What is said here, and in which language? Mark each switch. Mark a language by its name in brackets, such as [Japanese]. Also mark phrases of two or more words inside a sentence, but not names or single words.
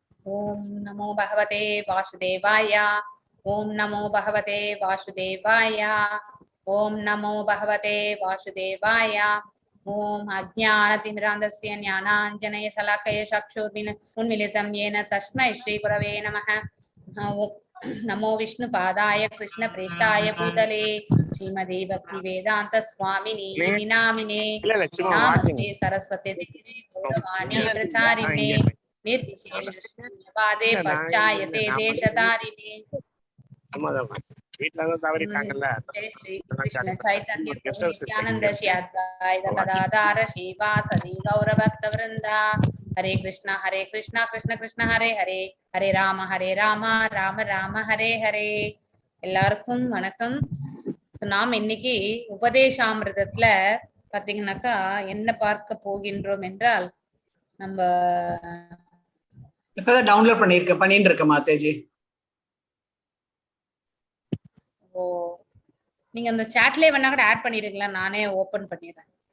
[Sanskrit] ॐ नमो भगवते वासुदेवाय. ॐ नमो भगवते वासुदेवाय. ॐ नमो भगवते वासुदेवाय. ॐ अज्ञानतिमिरान्धस्य ज्ञानाञ्जन शलाकया चक्षुरुन्मीलितम् येन तस्मै श्रीगुरवे नमः. नमो विष्णुपादाय कृष्णप्रेष्ठाय भूतले श्रीमते भक्तिवेदान्त स्वामिने नामिने नमस्ते सरस्वती देवे गौरवाणी प्रचारिणे निर्विशेष शून्यवादे पश्चायते देशधारिणे. जय श्री कृष्ण चैतन्य प्रभु नित्यानंद श्री अद्वैत गदाधर श्रीवासदि गौरभक्तवृंदा. हरे कृष्णा कृष्ण कृष्ण हरे हरे, हरे राम राम राम हरे हरे. [Tamil] எல்லாருக்கும் வணக்கம். நாம் இன்னைக்கு உபதேசாமிர்தத்துல பாத்தீங்கன்னாக்கா என்ன பார்க்க போகின்றோம் என்றால், நம்ம இப்பதான் டவுன்லோட் பண்ணிட்டு இருக்கேன் மாதேஜி. ஓ, நீங்க அந்த சாட்லயே வேணா கூட ஆட் பண்ணிடுங்களா, நானே ஓபன் பண்ணிடுறேன்.